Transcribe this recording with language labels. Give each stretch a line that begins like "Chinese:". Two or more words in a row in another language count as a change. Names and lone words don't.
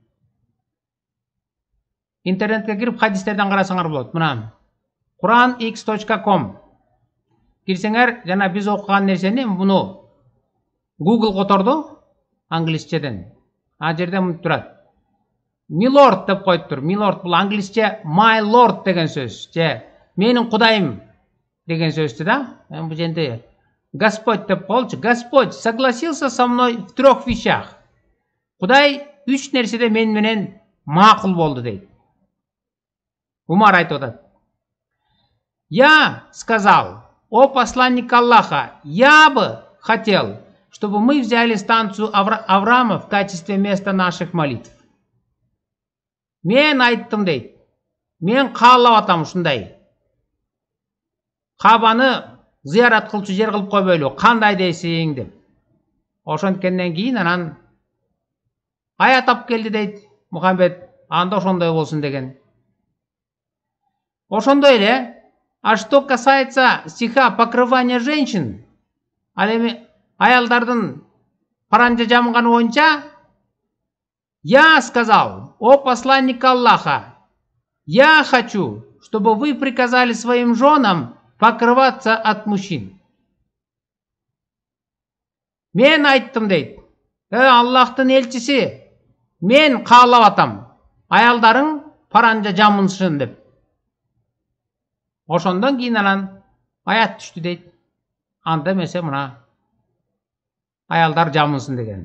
Kyrgyz: Интернетке кирип хадистерден карасаңар болот. Мына quranx.com кирсеңер, жана биз окуган нерсени буну Google которду англисчеден. А жерде мынтип турат. Милорд деп коюптур. Милорд бул англисче
English: my lord
Kyrgyz: деген сөз. Же менин кудайым деген сөздү да. Мен бул жерде Господь деп коелчу.
Russian: Господь согласился со мной в 3 вещах.
Kyrgyz: Кудай 3 нерседе мен менен макул болду дейт. Умар айтып атат.
Russian: Я сказал, о посланник Аллаха, я бы хотел, чтобы мы взяли станцию Авраама в качестве места наших молитв.
Kyrgyz: Мен айттым дейт. Мен каалап атам ушундай. Кабаны зыярат кылчу жер кылып койбойлу. Кандай дейсиң деп. Ошонткенден кийин анан аят алып келди дейт Мухаммед. Анда ошондой болсун деген. Ошондой эле,
Russian: а что касается стиха покрывания женщин,
Kyrgyz: Ал эми аялдардын паранжа жамганы боюнча
Russian: я сказал, о посланник Аллаха, я хочу, чтобы вы приказали своим женам покрываться от мужчин.
Kyrgyz: Мен айттым дейт. Аллахтын элчиси, мен каалап атам. Аялдарың паранжа жамынсын деп. Ошондон кийин анан аят түштү дейт. Анда эмесе мына аялдар жамынсын деген.